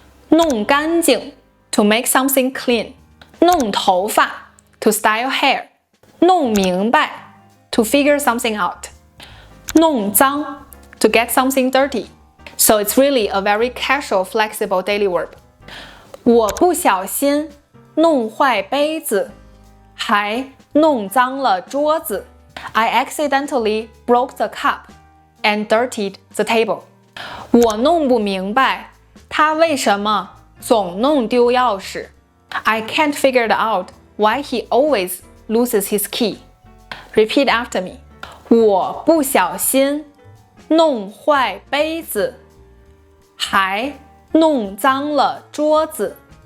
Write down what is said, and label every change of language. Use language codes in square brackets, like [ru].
[zh] 弄干净 [en] to make something clean. [zh] 弄头发 [en] to style hair. [zh] 弄明白 [en] to figure something out. [zh] 弄脏 [en] to get something dirty. So it's really a very casual, flexible daily verb. [zh] 我不小心弄坏杯子，还弄脏了桌子。 [en] I accidentally broke the cup and dirtied the table. [zh] 我弄不明白他为什么总弄丢钥匙。 [en] I can't figure it out why he always loses his key. Repeat after me. [zh] 我不小心弄坏杯子，还弄脏了桌子。